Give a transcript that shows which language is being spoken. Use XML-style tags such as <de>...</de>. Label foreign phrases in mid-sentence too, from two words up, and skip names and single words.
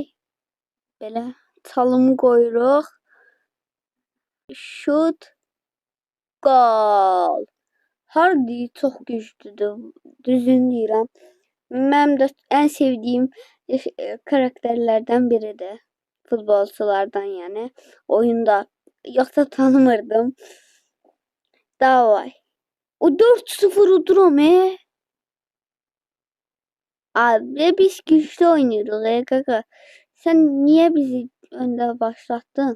<az>Belə çalımı qoyuruq. Şut. Gol. Hardy çox güclüdür. Düzünü deyirəm. Mənim də ən sevdiyim karakterlərdən biridir. Futbolculardan yani. Oyunda. Yoksa tanımırdım. Davay.</az> <tr>O 4-0 udurum Abi biz güçlü oynuyoruz kaka. Sen niye bizi önde başlattın?</tr>